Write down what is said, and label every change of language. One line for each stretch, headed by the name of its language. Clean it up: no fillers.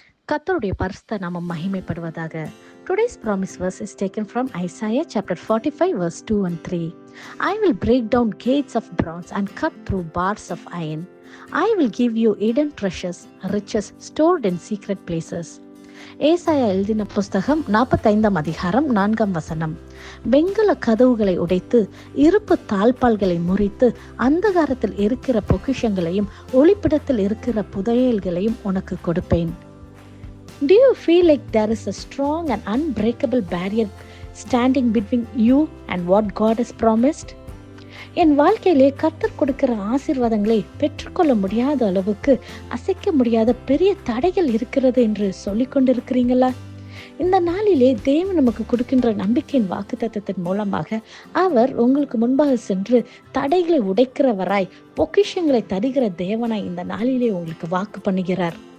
Tamil: கர்த்தருடைய பரிசுத்த நாமம் மகிமைப்படுவதாக.
English: Today's promise verse is taken from Isaiah chapter 45 verse 2 and 3. I will break down gates of bronze and cut through bars of iron. I will give you hidden treasures, riches stored in secret places.
Tamil: ஏசாயா எழுதின புஸ்தகம் 45 அதிகாரம் 4 வசனம். வெண்கல கதவுகளை உடைத்து இருப்பு தாழ்பால்களை முறித்து அந்தகாரத்தில் இருக்கிற பொக்கிஷங்களையும் ஒளிப்பிடத்தில் இருக்கிற புதையல்களையும் உனக்கு கொடுப்பேன்.
English: Do you feel like there is a strong and unbreakable barrier standing between you and what God has promised?
Tamil: என் வாழ்க்கையிலே கர்த்தர் கொடுக்கிற ஆசீர்வாதங்களை பெற்றுக்கொள்ள முடியாத அளவுக்கு அசைக்க முடியாத பெரிய தடைகள் இருக்கிறது என்று சொல்லிக் கொண்டிருக்கிறீங்களா? இந்த நாளிலே தேவன் நமக்கு கொடுக்கின்ற நம்பிக்கையின் வாக்குத்தத்தத்தின் மூலமாக அவர் உங்களுக்கு முன்பாக சென்று தடைகளை உடைக்கிறவராய் பொக்கிஷங்களை தருகிற தேவனாய் இந்த நாளிலே உங்களுக்கு வாக்கு பண்ணுகிறார்.